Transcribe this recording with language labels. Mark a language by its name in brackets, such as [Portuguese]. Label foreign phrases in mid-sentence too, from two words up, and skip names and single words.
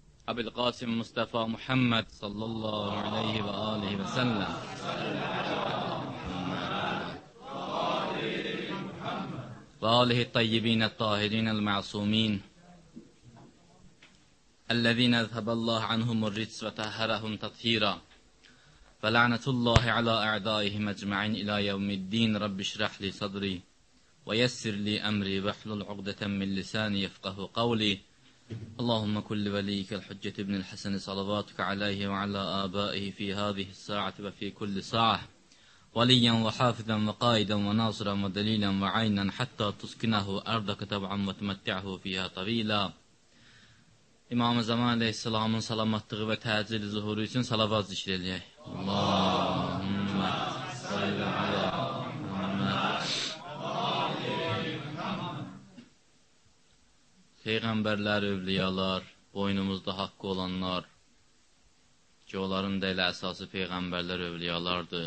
[Arabic] Əbülqasim Mustafa Muhammed صلى الله عليه وآله وسلم وآله الطيبين الطاهرين المعصومين الذين أذهب الله عنهم الرجس وطهرهم تطهيرا فلعنة الله على أعدائهم أجمعين إلى يوم الدين رب اشرح لي صدري ويسر لي أمري واحلل عقدة من لساني يفقه قولي اللهم كل وليك الحجة ابن الحسن صلواتك عليه وعلى آبائه في هذه الساعة وفي كل ساعة وليا وحافظا وقائدا وناصرا ودليلا وعينا حتى تسكنه أرضك طبعا وتمتعه فيها طويلا. [Azerbaijani] İmam-ı Zaman Aleyhisselamın salamatlığı və təcili zuhuru üçün salavat zikr eləyək. [Arabic] اللهم صل على محمد. [Azerbaijani] Peyğəmbərlər, övliyalar, boynumuzda haqqı olanlar ki, onların da elə əsası Peyğəmbərlər, övliyalardır.